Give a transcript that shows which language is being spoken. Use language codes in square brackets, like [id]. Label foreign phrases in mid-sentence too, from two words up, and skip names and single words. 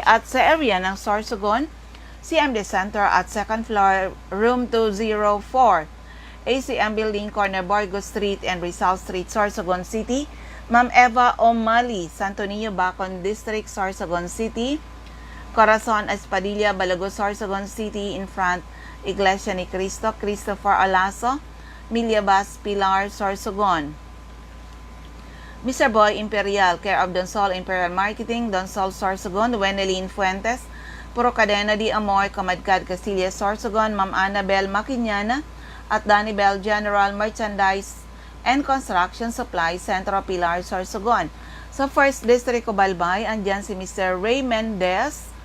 [tl] At sa area ng Sorsogon, CMD Center at 2nd floor, room 204, ACM Building, corner Borgo Street and Rizal Street, Sorsogon City. Ma'am Eva O'Malley, Santo Niño, Bacon District, Sorsogon City. Corazon Espadilla, Balago, Sorsogon City, [en] in front [tl] Iglesia ni Cristo. Christopher Alaso, Milyabas, Pilar, Sorsogon. Mr. Boy Imperial, care of Donsol Imperial Marketing, Donsol, Sorsogon. Wenelin Fuentes, Puro Cadena di Amor, Kamadkad, Castilla, Sorsogon. Ma'am Annabel Maquiñana at Danny Bell General Merchandise and Construction Supply, Centro Pilar, Sorsogon. Sa 1st District of Balbay, andyan si Mr. Ray Mendez.